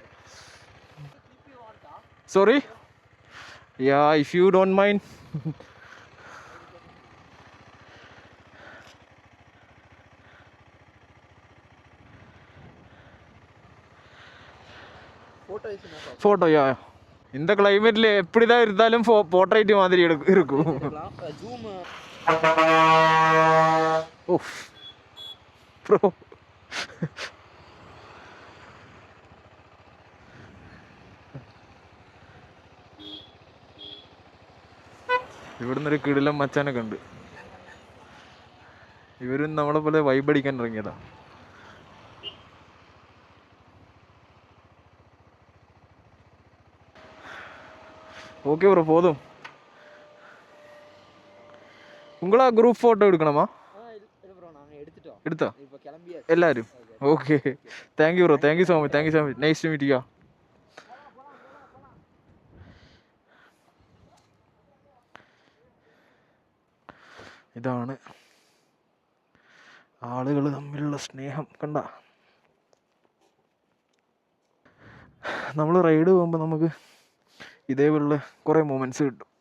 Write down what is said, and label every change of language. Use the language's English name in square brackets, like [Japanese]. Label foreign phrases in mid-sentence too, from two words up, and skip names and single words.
[English] If you want, Sorry? Yeah, if you don't mind. photo is enough. Photo, yeah. [Tamil] இந்த கிளைமேட்ல எப்படிதான் இருந்தாலும் போர்ட்ரைட் மாதிரி இருக்கும். [English] Zoom. Oof. [Malayalam] ബ്രോ. ഇവിടുന്ന് ഒരു കിടിലം മച്ചാനൊക്കെ ഉണ്ട്. ഇവരും നമ്മളെ പോലെ വൈബ് അടിക്കാൻ ഇറങ്ങിയതാ. [English] okay bro, [Tamil] போதும். உங்களா [English] group photo [Tamil] எடுக்கணுமா? எடுத்தா எல்லாரும்? [English] okay, thank you bro, thank you so much, thank you so much, nice to meet you. [Malayalam] ഇതാണ് ആളുകൾ തമ്മിലുള്ള സ്നേഹം. കണ്ട, നമ്മൾ റൈഡ് പോകുമ്പോൾ നമുക്ക് ഇതേപോലുള്ള കുറേ മൊമെൻറ്റ്സ് കിട്ടും.